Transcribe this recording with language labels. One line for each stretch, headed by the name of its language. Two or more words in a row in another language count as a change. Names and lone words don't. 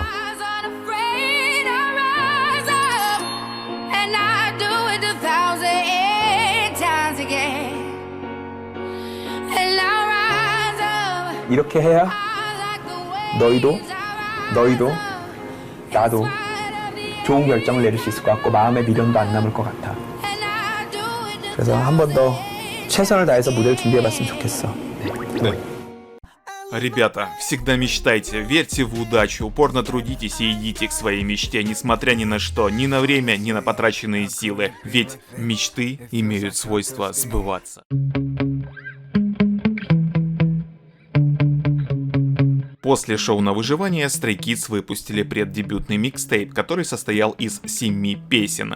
Korean: 이렇게 해야 너희도 나도 좋은 결정을 내릴 수 있을 것 같고 마음에 미련도 안 남을 것 같아. 그래서 한 번 더 최선을 다해서 무대를 준비해봤으면 좋겠어.
Russian: Ребята, всегда мечтайте, верьте в удачу, упорно трудитесь и идите к своей мечте, несмотря ни на что, ни на время, ни на потраченные силы. Ведь мечты имеют свойство сбываться. После шоу на выживание Stray Kids выпустили преддебютный микстейп, который состоял из 7 песен.